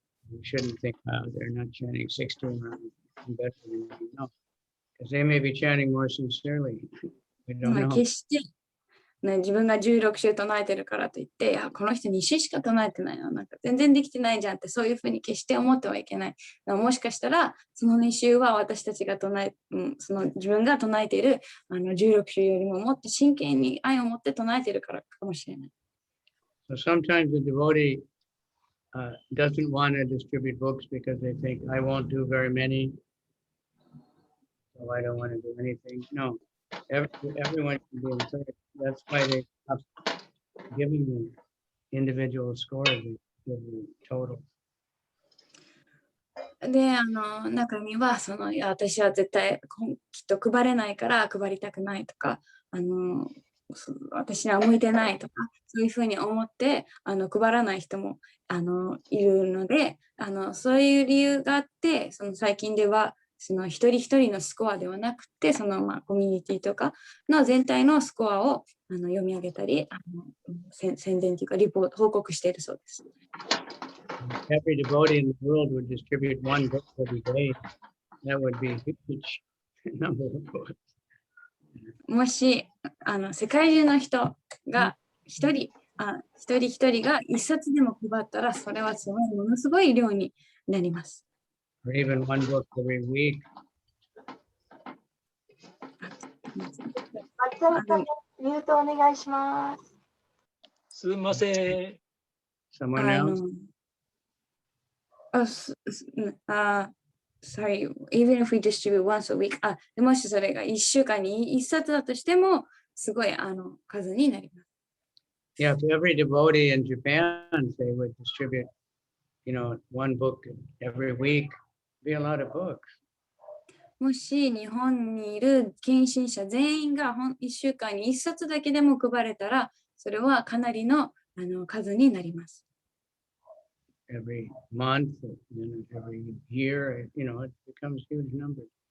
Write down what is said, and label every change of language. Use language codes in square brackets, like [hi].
[en] You shouldn't think, they're not chanting 16 rounds. No, because they may be chanting more sincerely. We don't know. [ja] 決して、自分が16週唱えてるからといって、いや、この人2週しか唱えてないの、なんか全然できてないじゃんって、そういうふうに決して思ってはいけない。もしかしたら、その2週は私たちが自分が唱えている16週よりももっと真剣に愛を持って唱えているからかもしれない。 [en] So sometimes the devotee doesn't want to distribute books because they think, I won't do very many, so I don't want to do anything. No, everyone can be encouraged. That's why they stop giving them individual scores, they give them total. [ja] で、中にはいや、私は絶対きっと配れないから配りたくないとか、私には向いてないとか、そういうふうに思って配らない人もいるので、そういう理由があって、最近では一人一人のスコアではなくて、コミュニティとかの全体のスコアを読み上げたり、宣伝というか報告しているそうです。 [en] Every devotee in the world would distribute 1 book every day. That would be huge. number of books. [ja] もし世界中の人が一人一人が一冊でも配ったら、それはすごいものすごい量になります。 [en] Or even one book every week. [ja] 松山さん、ミュートお願いします。すみません。 [en] Someone else? Sorry, even if we distribute once a week, [ja] もしそれが1週間に1冊だとしても、すごい数になります。 [en] Yeah, if every devotee in Japan, they would distribute, one book every week, it'd be a lot of books. [ja] もし日本にいる献身者全員が1週間に1冊だけでも配れたら、それはかなりの数になります。 [en] Every month, every year, it becomes huge numbers.